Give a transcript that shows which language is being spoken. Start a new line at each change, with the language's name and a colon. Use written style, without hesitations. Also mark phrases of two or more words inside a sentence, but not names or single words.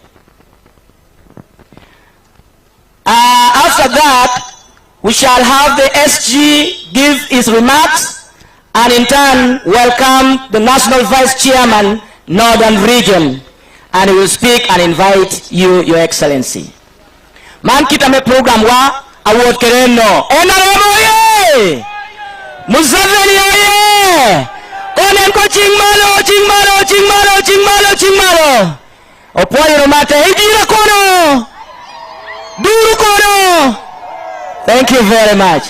English: After that, we shall have the SG give his remarks and in turn welcome the National Vice Chairman, Northern Region, and he will speak and invite you, Your Excellency.
Acoli: Man kita me program wa awuot kereno. NRM oye! Museveni oye! Konen ko ching malo. Opwani romate, ijira kono! Duru kono!
English: Thank you very much.